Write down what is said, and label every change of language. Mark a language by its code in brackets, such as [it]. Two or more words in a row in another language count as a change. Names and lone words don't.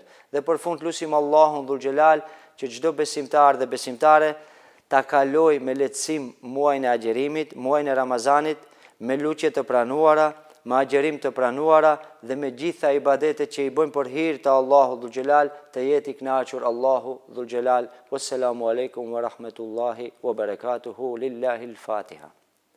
[sq] Dhe për fund lutim Allahun [ar] ذو الجلال [sq] që çdo besimtar dhe besimtare ta kaloj me lehtësim muajin e agjerimit, muajin e Ramazanit, me lutje të pranuara, me agjerim të pranuara dhe me gjitha ibadetet që i bëjmë për hir të Allahut [ar] ذو الجلال, [sq] të jetë i kënaqur Allahu [ar] ذو الجلال. والسلام عليكم ورحمة الله وبركاته، لله الفاتحة.